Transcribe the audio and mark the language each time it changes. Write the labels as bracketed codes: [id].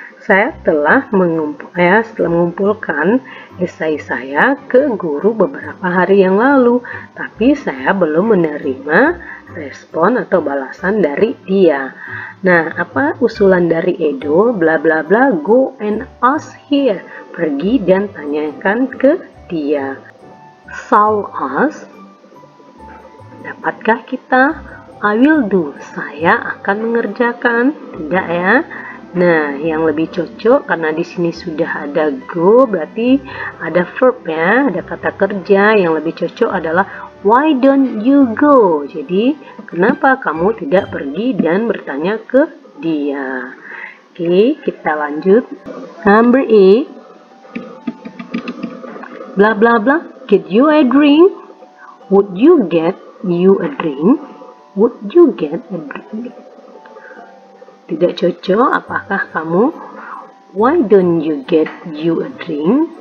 [id] Saya telah mengumpulkan esai saya ke guru beberapa hari yang lalu, tapi saya belum menerima respon atau balasan dari dia. Nah, apa usulan dari Edo? [en] Bla bla bla, go and ask here. [id] Pergi dan tanyakan ke dia. [en] Shall ask? [id] Dapatkah kita? [en] I will do. [id] Saya akan mengerjakan. Tidak ya? Nah, yang lebih cocok karena di sini sudah ada go, berarti ada verb ya, ada kata kerja. Yang lebih cocok adalah [en] why don't you go? [id] Jadi, kenapa kamu tidak pergi dan bertanya ke dia? Oke, kita lanjut. Number 8. [en] Blah blah blah. Get you a drink? Would you get you a drink? Would you get a drink? [id] Tidak cocok, apakah kamu? [en] Why don't you get you a drink?